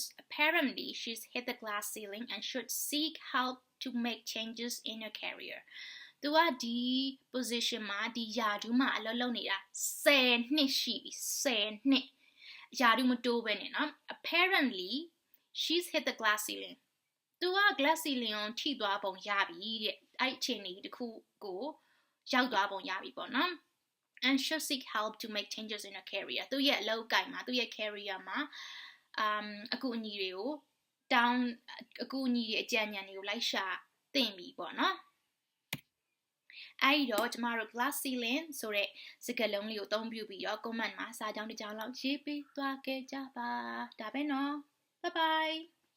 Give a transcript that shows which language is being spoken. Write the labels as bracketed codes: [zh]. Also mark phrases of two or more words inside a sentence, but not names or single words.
[en] Apparently, she's hit the glass ceiling and should seek help to make changes in her career. [my] သူကဒီ position မှာဒီယာဒူးမှာအလုပ်လုပ်နေတာ10နှစ်ရှိပြီ10နှစ်ယာဒူးမတိုးပဲနဲ့နော် [en] Apparently, she's hit the glass ceiling. [my] သူက [en] glass ceiling [my] ကိုထိသွားပုံရပြီတဲ့အဲ့အခြေအနေတစ်ခုကိုရောက်သွားပုံရပြီပေါ့နော် [en] and should seek help to make changes in her career [my] သူရဲ့အလုပ်အကိုင်မှာသူရဲ့ career မှာအကူအညီတွေကိုအကူအညီတွေအကြံဉာဏ်တွေကိုလိုက်ရှာသင့်ပြီပေါ့နော်အဲ့တော့ကျမတို့ [en] glass ceiling [my] ဆိုတဲ့စကားလုံးလေးကိုအသုံးပြုပြီးတော့ comment မှာစာကြောင်းတစ်ကြောင်းလောက်ရေးပေးသွားခဲ့ကြပါဒါပဲနော် [en] bye bye